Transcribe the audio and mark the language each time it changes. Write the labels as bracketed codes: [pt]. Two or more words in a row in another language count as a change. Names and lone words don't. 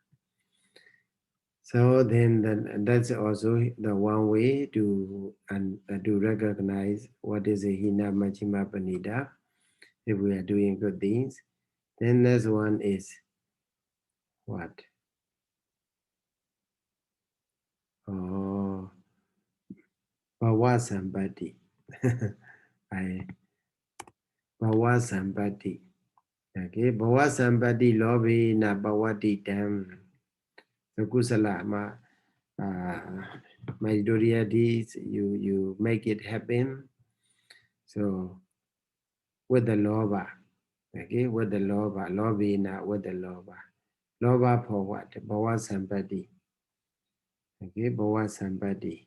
[en] So then that's also the one way to recognize what is a [pi] Hina Majima Banita [en] if we are doing good things. Then next one is what? [pi] Oh, Bhava Sambati. Bhava Sambati. Okay, Bhava Sambati Lobi na Bhavati Dam. [en] So Kusala my deeds, you make it happen. So with the loba, okay, with the loba, lobina with the loba. Loba for what? [pi] Bhava Sambati. Okay, Bhava Sambati.